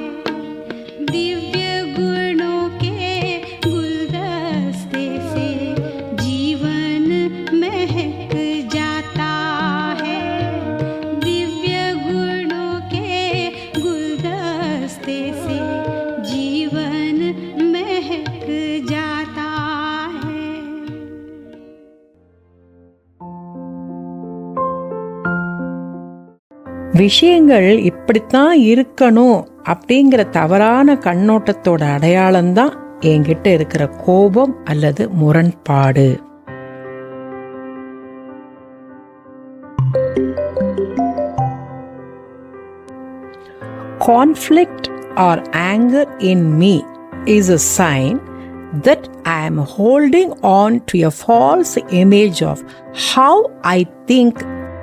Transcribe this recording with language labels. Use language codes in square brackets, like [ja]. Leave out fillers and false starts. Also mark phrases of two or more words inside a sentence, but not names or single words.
[hi] दिव्य गुणों के गुलदस्ते से जीवन महक जाता है। दिव्य गुणों के गुलदस्ते से जीवन महक जाता है। [ta] விஷயங்கள் இப்படித்தான் இருக்கணும் அப்படிங்கிற தவறான கண்ணோட்டத்தோட அடையாளம்தான் என்கிட்ட இருக்கிற கோபம் அல்லது முரண்பாடு. [en] Conflict or anger in me is a sign that I am holding on to a false image of how I think